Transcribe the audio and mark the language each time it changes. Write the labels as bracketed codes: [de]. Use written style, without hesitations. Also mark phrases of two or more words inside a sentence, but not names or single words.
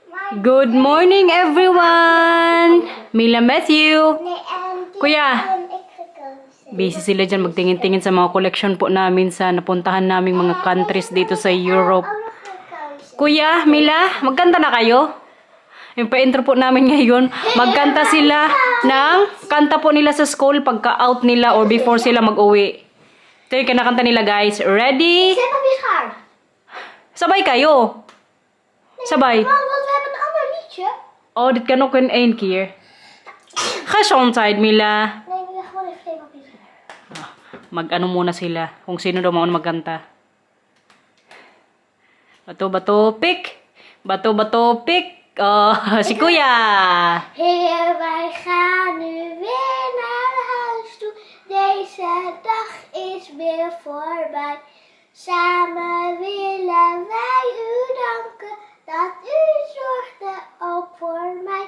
[en] Good morning, everyone! Mila Matthew! [tl] Kuya! Busy sila dyan magtingin-tingin sa mga collection po namin sa napuntahan naming mga countries dito sa Europe. Kuya, Mila, magkanta na kayo? Yung pa-intro po namin ngayon, magkanta sila ng kanta po nila sa school pagka-out nila or before sila mag-uwi. Ito yung kinakanta nila, guys. Ready? Sabay kayo. Sabay. [nl] Oh, dit kan ook een één keer. Gezondheid, [tl] Mila. Mag-ano muna sila. Kung sino daw mauna magkanta. Bato-bato, pick. Bato-bato, pick. Oh, si Kuya. [nl] Heer, wij gaan nu weer naar huis toe. Deze dag is weer voorbij. Samen willen wij u danken dat u zorgde ook voor mij.